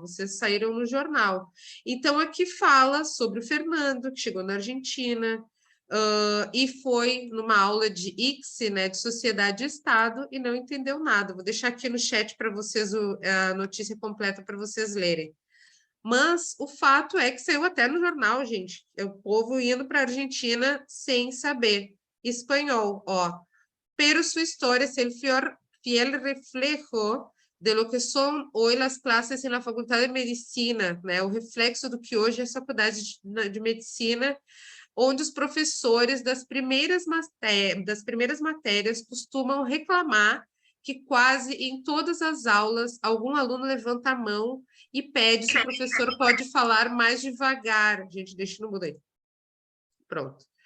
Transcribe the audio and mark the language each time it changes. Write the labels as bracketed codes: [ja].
[pt] Vocês saíram no jornal. Então, aqui fala sobre o Fernando, que chegou na Argentina, e foi numa aula de ICSE, né, de Sociedade e Estado, e não entendeu nada. Vou deixar aqui no chat para vocês a notícia completa para vocês lerem. Mas o fato é que saiu até no jornal, gente. É o povo indo para a Argentina sem saber espanhol. [es] Ó, pero su historia es el fiel reflejo de lo que son hoy las clases en la Facultad de Medicina, né? [pt] O reflexo do que hoje é a Faculdade de Medicina, onde os professores das primeiras matérias costumam reclamar que quase em todas as aulas algum aluno levanta a mão e pede se o professor pode falar mais devagar. Gente, deixa no mudo aí. Pronto.